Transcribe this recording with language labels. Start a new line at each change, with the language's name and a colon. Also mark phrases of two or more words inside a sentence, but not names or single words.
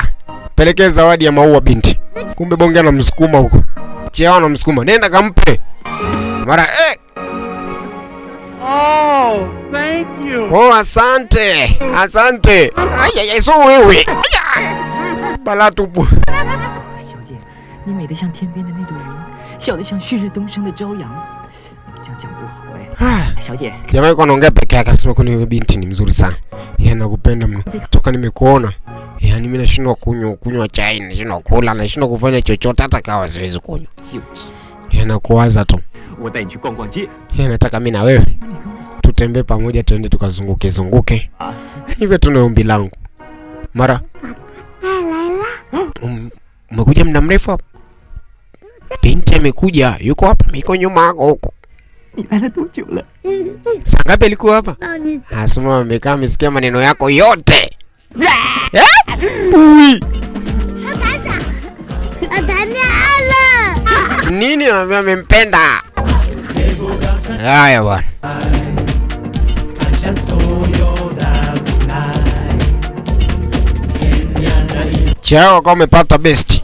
Swahili: Pelekea zawadi ya maua binti. Kumbe bonge na msukuma huko. Chao na msukuma. Nenda kampe. Mara
English: Thank you.
Swahili: Asante. So wewe. balaa tupu.
Chinese: 小姐，你美得像天边的那朵云，笑得像旭日东升的朝阳。这样讲不好哎。小姐，
Swahili: Jamaa yuko anaongea peke yake, anasema kwani wewe binti ni mzuri sana. Yeye anakupenda mno. Toka nimekuona. Yaani mimi nashindwa kunywa chai, nashindwa kula, nashindwa kufanya chochote hata kawa siwezi kunywa. Yeye anakuwaza tu.
Chinese: 我带你去逛逛街。
Swahili: Yeye anataka mimi na wewe tutembee pamoja, tuende tukazunguke. Hivyo tuna ombi langu. Mara. Umekuja muda mrefu hapa? Binti amekuja, yuko hapa, yuko nyuma yako huko.
Chinese: 你来了多久了？
Swahili: Saa ngapi alikuwa hapa? Asema amekaa amesikia maneno yako yote. Ui. Nini anambia amempenda? Haya bwana. Chao kama umepata best.